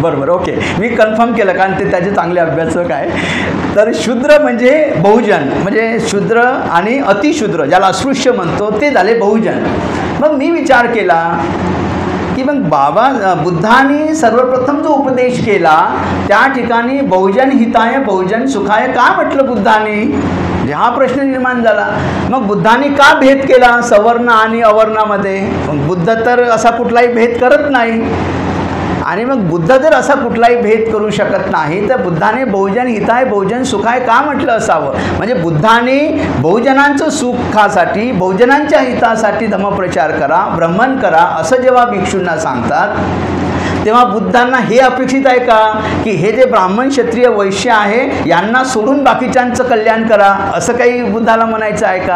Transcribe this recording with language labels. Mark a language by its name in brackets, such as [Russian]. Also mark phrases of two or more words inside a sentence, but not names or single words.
[Marathi] बरोबर, ओके, मी कन्फर्म केलं कारण ते त्याचे चांगले अभ्यासक आहे. तर शूद्र म्हणजे बहुजन, म्हणजे शूद्र आणि अतिशूद्र ज्याला अस्पृश्य म्हणतो ते झाले बहुजन. मग मी विचार केला की मग बुद्धाने सर्वप्रथम जो उपदेश केला त्या ठिकाणी [Pali] बहुजन हिताय बहुजन सुखाय [Marathi] का म्हटलं बुद्धाने, हा प्रश्न निर्माण झाला. मग बुद्धाने का भेद केला सवर्ण आणि अवर्णामध्ये? बुद्ध तर असा कुठलाही भेद करत नाही. आणि मग बुद्ध जर असा कुठलाही भेद करू शकत नाही तर बुद्धाने [Pali] बहुजन हिताय बहुजन सुखाय [Marathi] का म्हटलं असावं? म्हणजे बुद्धाने बहुजनांचं सुखासाठी बहुजनांच्या हितासाठी धम्मप्रचार करा, भ्रमण करा असं जेव्हा भिक्षूंना सांगतात तेव्हा बुद्धांना हे अपेक्षित आहे का की हे जे ब्राह्मण, क्षत्रिय, वैश्य आहे यांना सोडून बाकीच्यांचं कल्याण करा, असं काही बुद्धाला म्हणायचं आहे का?